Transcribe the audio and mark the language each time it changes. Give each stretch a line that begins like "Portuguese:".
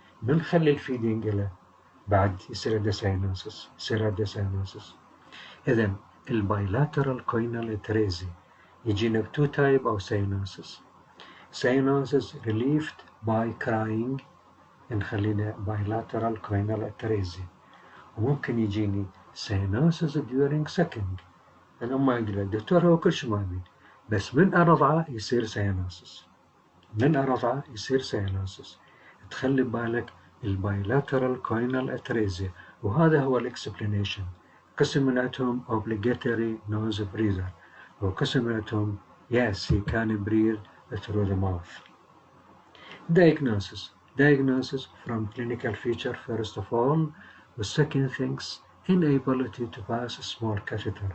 Arabic: من نخلي الفيدنج له بعد يصير عنده cyanosis. إذن البايلاترال choanal atresia يجينا بتو تايب أو cyanosis.
English: cyanosis relieved by crying
Arabic: نخلينا
English: bilateral choanal atresia.
Arabic: وممكن يجيني cyanosis during sucking. أنا ما يقول لك دكتور هو كل شيء ما أبين، بس من أرضعه يصير cyanosis. تخلي بالك البايلاترال choanal atresia، وهذا هو الاكسبلانيشن. قسم منعتهم
English: obligatory nose breather،
Arabic: وقسم منعتهم
English: yes he can breathe through the mouth. Diagnosis from clinical feature first of all، والsecond things inability to pass a small catheter.